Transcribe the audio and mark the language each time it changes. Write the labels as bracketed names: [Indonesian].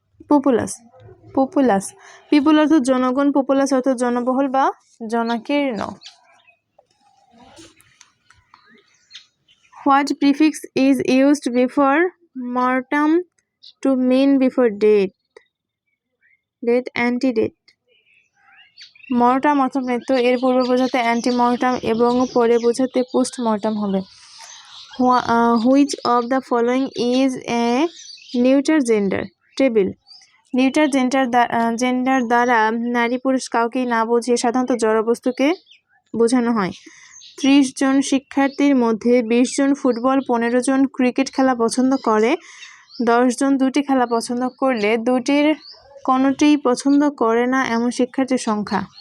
[English] populous populous people [Bangla] অর্থ জনগণ, populous অর্থ জনবহুল বা জনাকীর্ণ। [English] What prefix is used before mortem to mean before death? Death, antedate. [Bangla] মর্টাম অর্থ মৃত্যু, এর পূর্বে বোঝাতে অ্যান্টিমর্টাম এবং পরে বোঝাতে পোস্টমর্টাম হবে। [English] Which of the following is a neuter gender? [Bangla] Table. Neuter gender দ্বারা নারী পুরুষ কাউকেই না বুঝিয়ে সাধারণত জড়বস্তুকে বোঝানো হয়। 30 জন শিক্ষার্থীর মধ্যে 20 জন ফুটবল, 15 জন ক্রিকেট খেলা পছন্দ করে, 10 জন দুটি খেলা পছন্দ করলে দুটির কোনোটিই পছন্দ করে না এমন শিক্ষার্থীর সংখ্যা।